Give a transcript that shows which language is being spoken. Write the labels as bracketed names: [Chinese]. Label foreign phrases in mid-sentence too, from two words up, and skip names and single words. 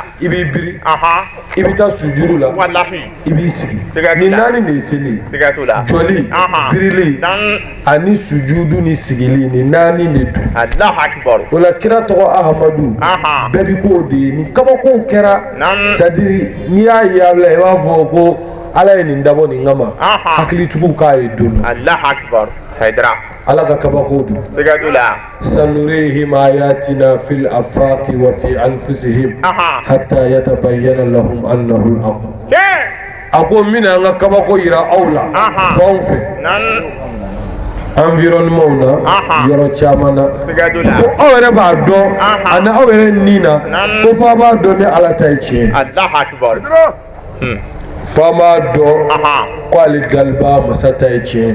[Bambara] i b'i biri i bɛ taa sujudu la wallahi i b'i sigi nin naani de ye seli ye siga t'o la jɔli birili ani sujudu ni sigili nin naani de don [Arabic] الله أكبر [Bambara] o la kira tɔgɔ ahamadu bɛɛ bi k'o de ye ni kabakow kɛra [French] c'est à dire [Bambara] n'i y'a ye a bila i b'a fɔ ko ala ye nin dabɔ nin kama hakilitigiw k'a ye don dɔ [Arabic] الله أكبر حيدرة [Bambara] ala ka kabakow don siga t'o la [Arabic] سنريهم آياتنا في الآفاق وفي أنفسهم حتى يتبين لهم أنه الحق [Bambara] a ko n bɛna an ka kabako yira aw la fɛn fɛ environnement na yɔrɔ caman na fo aw yɛrɛ b'a dɔn ani aw yɛrɛ nin na ko f'a b'a dɔn ni ala ta ye tiɲɛ [Arabic] الله أكبر [Bambara] f'a b'a dɔn ko ale daliba masa ta ye tiɲɛ